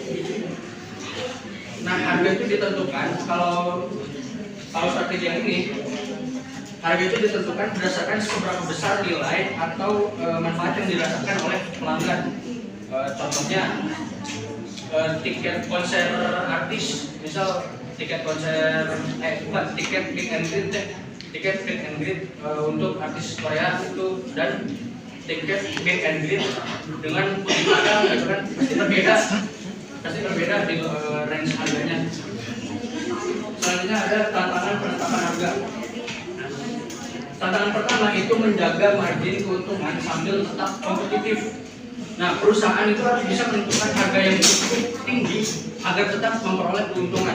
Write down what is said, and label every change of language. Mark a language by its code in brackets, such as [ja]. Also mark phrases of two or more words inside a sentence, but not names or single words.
[id] Nah, harga itu ditentukan kalau strategi yang ini, harga itu ditentukan berdasarkan seberapa besar nilai atau manfaat yang dirasakan oleh pelanggan. Contohnya tiket konser artis, misal tiket konser tiket [en] meet and greet [id] tiket [en] meet and greet [id] untuk artis Korea itu dan tiket [en] meet and greet [id] dengan Putih Padang itu kan pasti berbeda di range harganya. Selanjutnya ada tantangan penetapan harga. Tantangan pertama itu menjaga margin keuntungan sambil tetap kompetitif. Nah, perusahaan itu harus bisa menentukan harga yang cukup tinggi agar tetap memperoleh keuntungan.